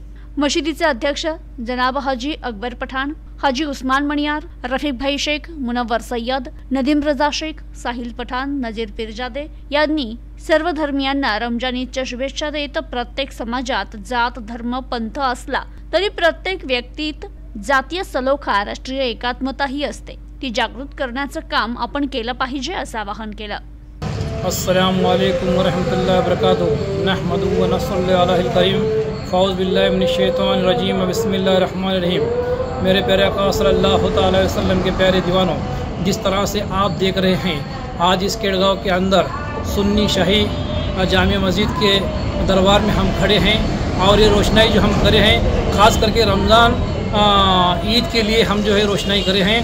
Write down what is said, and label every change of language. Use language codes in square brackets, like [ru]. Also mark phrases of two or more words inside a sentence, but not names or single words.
[mr] मशिदीचे अध्यक्ष जनाब हाजी अकबर पठाण, हाजी उस्मान मणियार, रफीक भाई शेख, मुनव्वर सय्यद, नदीम रजा शेख, साहिल पठाण, नजीर पिरजादे यांनी सर्व धर्मियांना रमजान ईदच्या शुभेच्छा देत प्रत्येक समाजात जात धर्म पंथ असला तरी प्रत्येक व्यक्तीत जातीय सलोखा राष्ट्रीय एकात्मताही असते, ती जागृत करण्याचं काम आपण केलं पाहिजे असं आवाहन केलं। [ar] السلام عليكم ورحمة الله وبركاته نحمده ونصلي عليه الكريم فأعوذ بالله من الشيطان الرجيم بسم الله الرحمن الرحيم. [hi] मेरे प्यारे आका [ar] صلى الله عليه وسلم [hi] के प्यारे दीवानों, जिस तरह से आप देख रहे हैं आज इस केडगांव के अंदर सुन्नी शाही जामिया मस्जिद के दरबार में हम खड़े हैं और ये रोशनाई जो हम करे हैं ख़ास करके रमज़ान ईद के लिए हम जो है रोशनाई करे हैं।